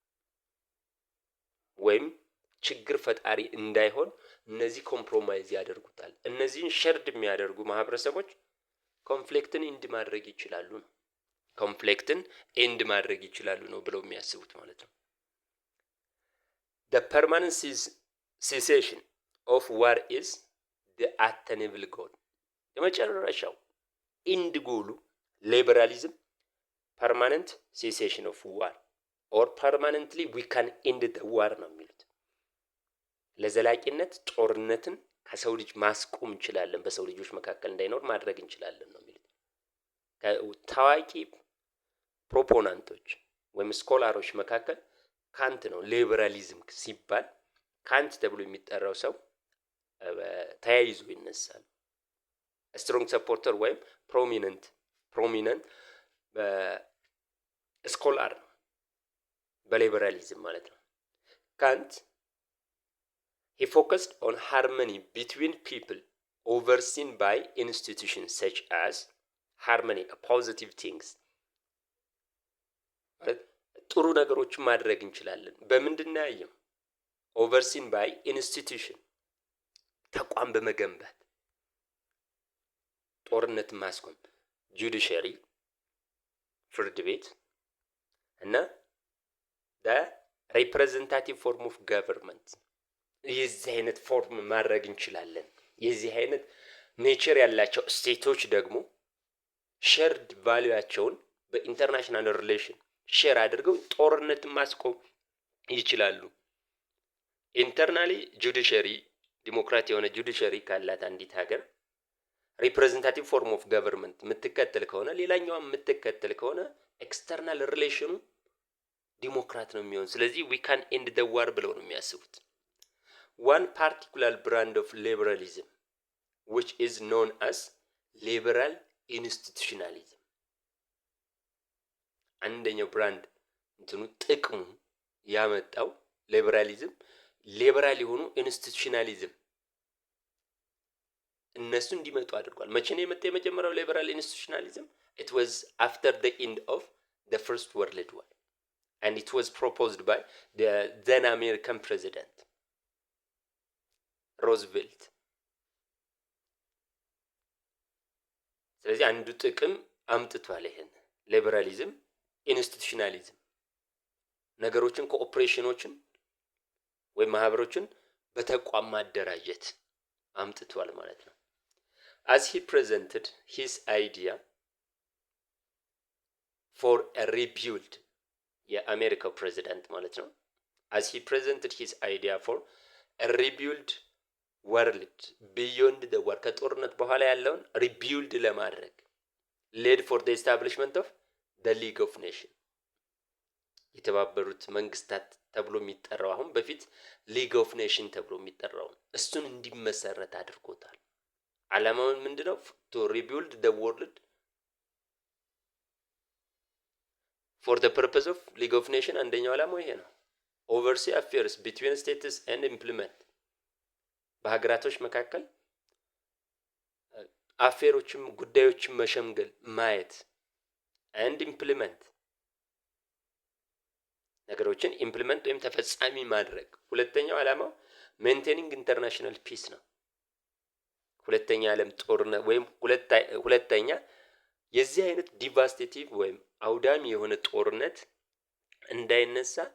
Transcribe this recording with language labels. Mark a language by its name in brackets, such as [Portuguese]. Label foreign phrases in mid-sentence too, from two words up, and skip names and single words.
[Amharic] ወይም ችግር ፈጣሪ እንዳይሆን እነዚህ ኮምፕሮማይዝ ያደርጉታል። እነዚህን ሸርድ የሚያደርጉ ማህበረሰቦች ኮንፍሊክትን ኢንድ ማድረግ ይችላሉ ነው ብለው የሚያስቡት ማለት ነው። [English] The permanent cessation of war is the attainable goal. [Amharic] የመጨረሻው ኢንድ ጎሉ ሊበራሊዝም [English] permanent cessation of war or permanently we can end the war [Amharic] ነው የሚሉት። ለዘላቂነት ጦርነትን ከሰው ልጅ ማስቆም እንችላለን፣ በሰው ልጆች መካከል እንዳይኖር ማድረግ እንችላለን ነው የሚሉት። ታዋቂ ፕሮፖናንቶች ወይም ስኮላሮች መካከል ካንት ነው። ሊበራሊዝም ሲባል ካንት ተብሎ የሚጠራው ሰው ተያይዞ ይነሳል። [English] strong supporter [Amharic] ወይም ፕሮሚነንት ስኮላር ነው በሊበራሊዝም ማለት ነው። [English] ካንት he focused on harmony between people overseen by institutions such as harmony positive things [Amharic] ጥሩ ነገሮችን ማድረግ እንችላለን። በምንድነው ያየው? [English] overseen by institution [Amharic] ተቋም በመገንባት ጦርነትን ማስቆም ጁዲሻሪ ፍርድ ቤት እና [English] the representative form of government [Amharic] የዚህ አይነት ፎርም ማድረግ እንችላለን። የዚህ አይነት ኔቸር ያላቸው ስቴቶች ደግሞ ሼርድ ቫልዩአቸውን በኢንተርናሽናል ሪሌሽን ሼር አድርገው ጦርነትን ማስቆም ይችላሉ። [English] internally judiciary democracy [Amharic] የሆነ ጁዲሻሪ ካላት አንዲት ሀገር [English] representative form of government [Amharic] የምትከተል ከሆነ ሌላኛዋ የምትከተል ከሆነ ኤክስተርናል ሪሌሽኑ ዲሞክራት ነው የሚሆን። ስለዚህ [English] we can end the war [Amharic] ብለው ነው የሚያስቡት። [English] one particular brand of liberalism which is known as liberal institutionalism [Amharic] አንደኛው ብራንድ ጥቅሙ ያመጣው ሊበራሊዝም ሊበራል የሆኑ ኢንስቲቱሽናሊዝም እነሱ እንዲመጡ አድርጓል። መቼ ነው የመጣው የመጀመሪያው ሊበራል ኢንስቲቱሽናሊዝም? [English] it was after the end of the first world war and it was proposed by the then American president [Amharic] ሮዝቬልት። ስለዚህ አንዱ ጥቅም አምጥቷል ይሄን ሊበራሊዝም ኢንስቲቱሽናሊዝም ነገሮችን ኮኦፕሬሽኖችን ወይም ማህበሮችን በተቋም ማደራጀት አምጥቷል ማለት ነው። [English] as he presented his idea for a rebuild [Amharic] የአሜሪካው ፕሬዚዳንት ማለት ነው። [English] as he presented his idea for a rebuild world beyond the war [Amharic] ከጦርነት በኋላ ያለውን ሪቢልድ ለማድረግ [English] led for the establishment of the League of Nations [Amharic] የተባበሩት መንግስታት ተብሎ የሚጠራው አሁን በፊት ሊግ ኦፍ ኔሽን ተብሎ የሚጠራው እሱን እንዲመሰረት አድርጎታል። ዓላማው ምንድነው? [English] to rebuild the world for the purpose of League of Nations [Amharic] አንደኛው ዓላማው ይሄ ነው። [English] oversee affairs between states and implement [Amharic] በሀገራቶች መካከል አፌሮችም ጉዳዮችን መሸምገል ማየት [English] and implement [Amharic] ነገሮችን ኢምፕሊመንት ወይም ተፈጻሚ ማድረግ። ሁለተኛው ዓላማው [English] maintaining international peace [Amharic] ነው። ሁለተኛ ዓለም ጦርነት ወይም ሁለተኛ የዚህ አይነት ዲቫስቴቲቭ ወይም አውዳሚ የሆነ ጦርነት እንዳይነሳ